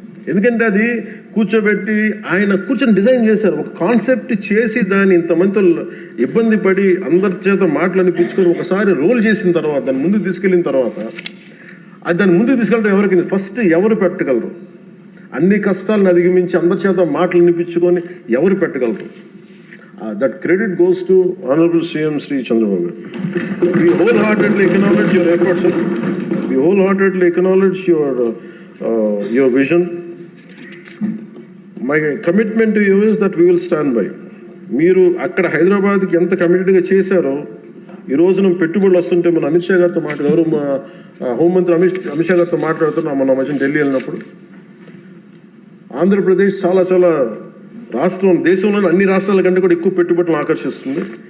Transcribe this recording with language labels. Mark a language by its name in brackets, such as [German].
[Telugu] ఎందుకంటే అది ఆయన కూర్చొని డిజైన్ చేశారు, ఒక కాన్సెప్ట్ చేసి దాన్ని ఇంతమందితో ఇబ్బంది పడి అందరి చేత మాటలు అనిపించుకొని ఒకసారి రోల్ చేసిన తర్వాత, దాన్ని ముందుకు తీసుకెళ్ళిన తర్వాత, దాన్ని ముందుకు తీసుకెళ్ళడం ఎవరికి ఫస్ట్ ఎవరు పెట్టగలరు? అన్ని కష్టాలను అధిగమించి అందరి చేత మాటలు అనిపించుకొని ఎవరు పెట్టగలరు? [English] that credit goes to Honorable CM Sri Chandrababu. We wholeheartedly acknowledge your efforts, sir. We wholeheartedly acknowledge your vision. My commitment to you is that we will stand by. [Telugu] మీరు అక్కడ హైదరాబాద్కి ఎంత కమిటెడ్గా చేశారో ఈ రోజున పెట్టుబడులు వస్తుంటే మన అమిత్ షా గారితో గౌరవ హోంమంత్రి అమిత్ షా గారితో మాట్లాడుతున్నాం మన మధ్య ఢిల్లీ వెళ్ళినప్పుడు. ఆంధ్రప్రదేశ్ చాలా చాలా రాష్ట్రం దేశంలోని అన్ని రాష్ట్రాల కంటే కూడా ఎక్కువ పెట్టుబడులను ఆకర్షిస్తుంది.